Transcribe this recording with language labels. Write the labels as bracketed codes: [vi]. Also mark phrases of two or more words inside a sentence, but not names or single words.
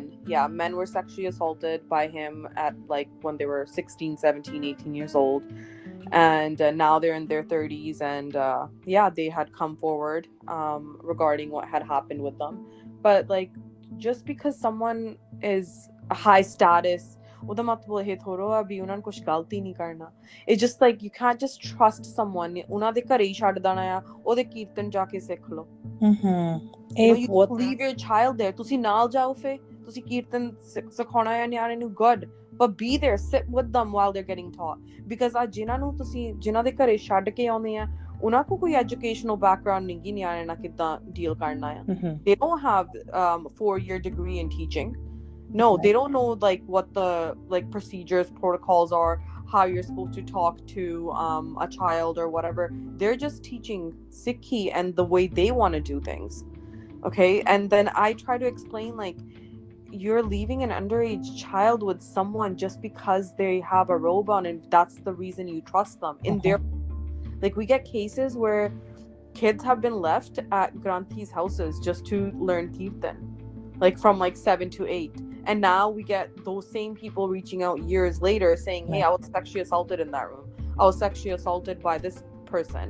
[en] Yeah, men were sexually assaulted by him at like when they were 16, 17, 18 years old. And now they're in their 30s, and yeah, they had come forward regarding what had happened with them. But like, just because someone is a high status, [pa] ਉਹਦਾ ਮਤਲਬ ਇਹ ਥੋੜ੍ਹਾ ਆ ਵੀ ਉਹਨਾਂ ਨੂੰ ਕੁਝ ਗਲਤ ਹੀ ਨਹੀਂ ਕਰਨਾ. [en] It's just like you can't just trust someone. [pa] ਉਹਨਾਂ ਦੇ ਘਰੇ ਹੀ ਛੱਡ ਦੇਣਾ ਆ, ਉਹਦੇ ਕੀਰਤਨ ਜਾ ਕੇ ਸਿੱਖ ਲਓ. [en] You leave your child there. [pa] ਤੁਸੀਂ ਨਾਲ ਜਾਓ ਫੇ, ਤੁਸੀਂ ਕੀਰਤਨ ਸਿਖਾਉਣਾ ਹੈ ਨਿਆਣੇ ਨੂੰ, [en] good, but be there, sit with them while they're getting taught. [pa] Because ਜਿਨ੍ਹਾਂ ਨੂੰ ਤੁਸੀਂ ਜਿਨ੍ਹਾਂ ਦੇ ਘਰੇ ਛੱਡ ਕੇ ਆਉਂਦੇ ਆ, ਉਹਨਾਂ ਕੋ ਕੋਈ [en] educational background [pa] ਨਹੀਂ ਗੀ ਨਿਆਣੇ ਨਾਲ ਕਿੱਦਾਂ deal ਕਰਨਾ ਆ. [en] They don't have 4-year degree in teaching. No, they don't know like what the like procedures, protocols are, how you're supposed to talk to a child or whatever. They're just teaching Sikhi and the way they want to do things. Okay, and then I try to explain like, you're leaving an underage child with someone just because they have a robe on and that's the reason you trust them in their, like, we get cases where kids have been left at Granthis houses just to learn Kirtan, like from like 7 to 8, and now we get those same people reaching out years later saying, hey, I was sexually assaulted in that room, I was sexually assaulted by this person.